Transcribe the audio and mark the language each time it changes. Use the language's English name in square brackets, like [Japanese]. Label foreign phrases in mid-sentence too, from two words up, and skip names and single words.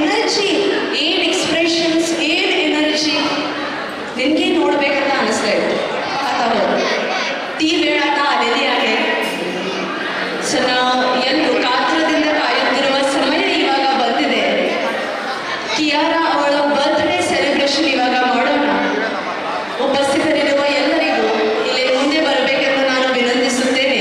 [Kannada] ಎನರ್ಜಿ, ಏನ್ ಎಕ್ಸ್ಪ್ರೆಷನ್ಸ್, ಏನ್ ಎನರ್ಜಿ ನಿನಗೆ ನೋಡ್ಬೇಕಂತ ಅನಿಸ್ತಾ ಇತ್ತು. [Marathi] ती वेळ आता आलेली आहे. [Kannada] ಎಲ್ಲರೂ ಕಾತ್ರದಿಂದ ಕಾಯುತ್ತಿರುವ ಸಮಯ ಇವಾಗ ಬಂದಿದೆ. ಕಿಯಾರಾ ಅವಳ [English] birthday celebration [Kannada] ಇವಾಗ ಮಾಡೋಣ. ಉಪಸ್ಥಿತರಿರುವ ಎಲ್ಲರಿಗೂ ಇಲ್ಲಿ ಮುಂದೆ ಬರಬೇಕೆಂದು ನಾನು ವಿನಂತಿಸುತ್ತೇನೆ.